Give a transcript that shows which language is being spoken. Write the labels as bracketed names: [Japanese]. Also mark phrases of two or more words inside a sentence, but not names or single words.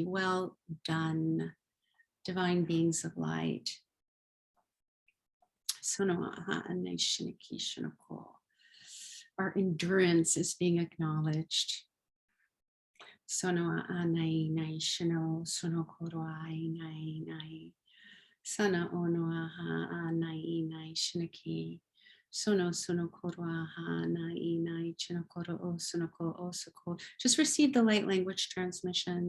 [English] Well done, divine beings of light. Sonoa Anai Shniki Shnoko. Our endurance is being acknowledged. Sonoa Anai Nai Shino Sono Korua Nai Nai Sana Onoa Anai Nai Shniki. Sono korua nai nai chinokoro o sonoko o soko. Just receive the light language transmission.